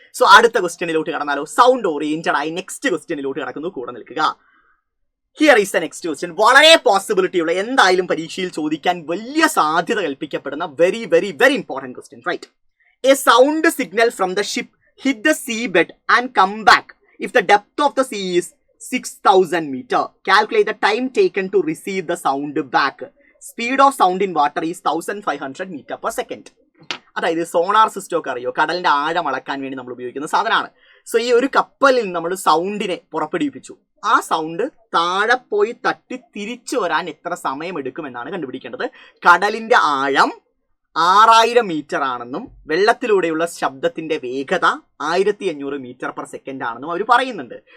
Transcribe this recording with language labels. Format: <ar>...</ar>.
<ml>So അടുത്ത ക്വസ്റ്റ്യനിലോട്ട് കടന്നാലോ? Sound oriented ആയി next ക്വസ്റ്റ്യനിലോട്ട് കടക്കുന്നു. കൂടെ നിൽക്കുക.</ml> <en>Here is the next question.</en> <ml>വളരെ പോസിബിലിറ്റി ഉള്ള, എന്തായാലും പരീക്ഷയിൽ ചോദിക്കാൻ വലിയ സാധ്യത കൽപ്പിക്കപ്പെടുന്ന</ml> <en>Very very very important question.</en> <ml>Right.</ml> <en>A sound signal from the ship hit the sea bed and come back if the depth of the sea is 6,000 meter. Calculate the time taken to receive the sound back. Speed of sound in water is 1,500 meter per second.</en> <ml>അതായത് sonar system ഒക്കെ അറിയോ? കടലിന്റെ ആഴം അളക്കാൻ വേണ്ടി നമ്മൾ ഉപയോഗിക്കുന്ന സാധനമാണ്. സോ ഈ ഒരു കപ്പലിൽ നമ്മൾ സൗണ്ടിനെ പുറപ്പെടുവിപ്പിച്ചു. ആ സൗണ്ട് താഴെ പോയി തട്ടി തിരിച്ചു വരാൻ എത്ര സമയം എടുക്കുമെന്നാണ് കണ്ടുപിടിക്കേണ്ടത്. കടലിന്റെ ആഴം 6000 മീറ്റർ ആണെന്നും വെള്ളത്തിലൂടെയുള്ള ശബ്ദത്തിന്റെ വേഗത 1500 മീറ്റർ പെർ സെക്കൻഡ് ആണെന്നും അവർ പറയുന്നുണ്ട്.</ml>